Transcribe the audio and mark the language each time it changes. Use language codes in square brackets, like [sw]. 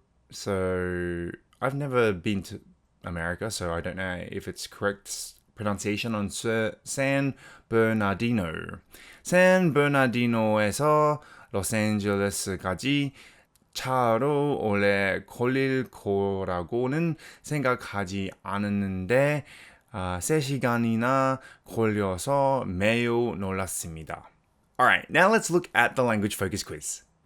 [en] So I've never been to America, so I don't know if it's correct pronunciation on San Bernardino. [ko] San Bernardino에서 로스앤젤레스까지 차로 오래 걸릴 거라고는 생각하지 않았는데 3시간이나 걸려서 매우 놀랐습니다. [en] Alright, now let's look at the language focus quiz.